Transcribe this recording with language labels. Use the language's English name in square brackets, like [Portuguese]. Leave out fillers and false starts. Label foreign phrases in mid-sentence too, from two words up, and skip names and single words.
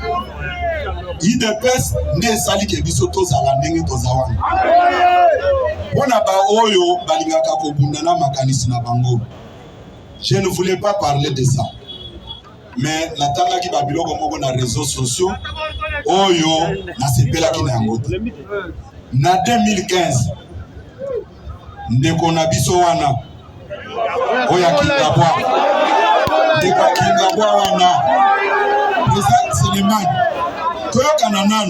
[Lingala] IDPS ne sali ke biso tozala ndenge tozawana. Pona ba oyo balingaka kobundana makanisi na bango. [French] Je ne voulais pas parler de ça. [Lingala] Mais natanga ki babiloko moko na [French] réseaux sociaux [Lingala] oyo na sepela ki na yango. Na 2015 ndeko na biso wana oya Kingabwa ndeko Kingabwa wana président Selemani toyokana nanu